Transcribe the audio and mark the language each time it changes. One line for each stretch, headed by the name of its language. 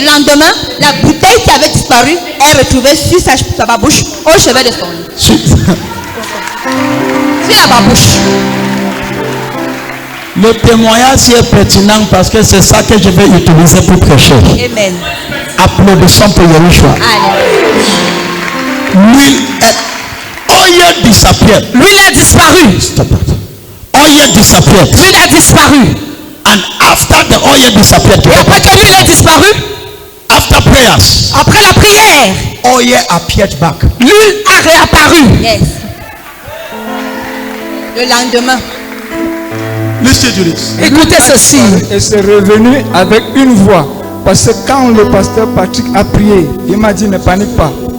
French: Le lendemain, la bouteille qui avait disparu est retrouvée sur sa babouche au chevet de son lit. Sur la babouche. Le témoignage est pertinent parce que c'est ça que je vais utiliser pour prêcher. Amen. Applaudissons pour Yeshua. L'huile
English: oil disappeared.
French: L'huile a disparu.
English: Stop it. Oil disappeared.
French: L'huile a disparu.
English: And after the oil disappeared.
French: Et après que l'huile a disparu,
English: after prayers,
French: après la prière,
English: oil appeared back.
French: L'huile a réapparu.
English: Yes.
French: Le lendemain.
English: Listen to this.
French: Écoutez ceci. Et c'est revenu avec une voix. Parce que quand le pasteur Patrick a prié, il m'a dit ne panique pas.